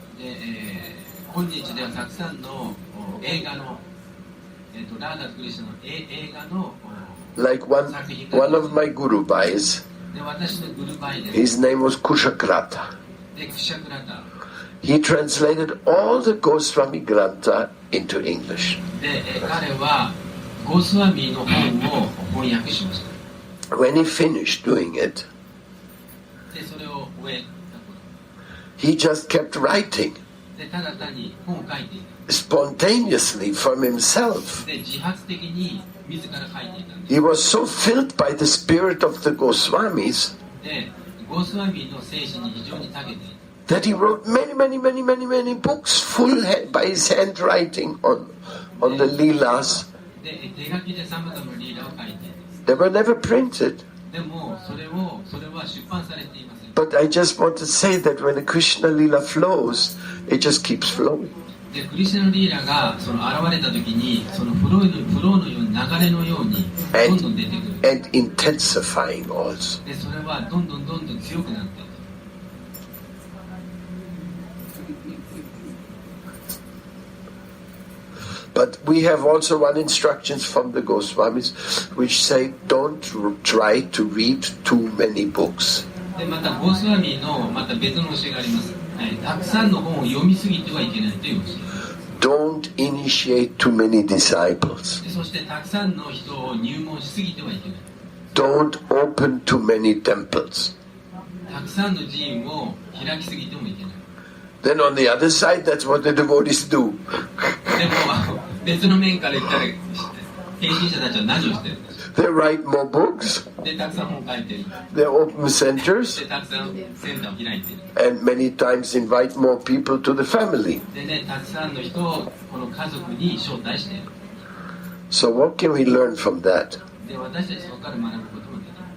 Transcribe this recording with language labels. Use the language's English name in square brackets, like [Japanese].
[Japanese] で、今日ではたくさんの映画の、ラーダとクリシュナの映画の [English] Like one of my Guru Bhais, [Japanese] で、私のグルバイです。 [English] his name was Kushakrata. [Japanese] で、クシャクラタ。 [English] He translated all the Goswami Grantha into English. [Japanese] で、彼はゴスワミの本を翻訳しました。 [English] When he finished doing it, [Japanese] で、それを終えたこ [English] he just kept writing [Japanese] と。で、ただ単に本を書いていた。 [English] spontaneously from himself. [Japanese] で、自発的に自ら書いていたんです。 [English] He was so filled by the spirit of the Goswamis [Japanese] で、ゴスワミの精神に非常に長けていた。 [English] that he wrote many books full by his handwriting on the Leelas. [Japanese] で手書きでさまざまなリーラを書いて [English] They were never printed. [Japanese] でもそれは出版されていません [English] But I just want to say that when the Krishna Leela flows, it just keeps flowing. [Japanese] でクリシュナのリーラがその現れた時にそのフローのように流れのようにどんどん出てくる [English] And intensifying also. [Japanese] でそれはどんどん強くなっていく [English] But we have also one instructions from the Goswamis which say don't try to read too many books. [Japanese] でまたゴースワミのまた別の教えがあります、たくさんの本を読みすぎてはいけないという教え [English] Don't initiate too many disciples. [Japanese] でそしてたくさんの人を入門しすぎてはいけない [English] Don't open too many temples. [Japanese] たくさんの寺院を開きすぎてもいけない [English] Then on the other side, that's what the devotees do. [Japanese] でも別の面から言ったら献身者たちは何をしてるんです [English] They write more books. [Japanese] でたくさん本書いてる [English] They open centers. [Japanese] でたくさんセンターを開いてる [English] And many times invite more people to the family. [Japanese] でねたくさんの人をこの家族に招待している [English] So what can we learn from that? [Japanese] で私たちそこから学ぶこともできる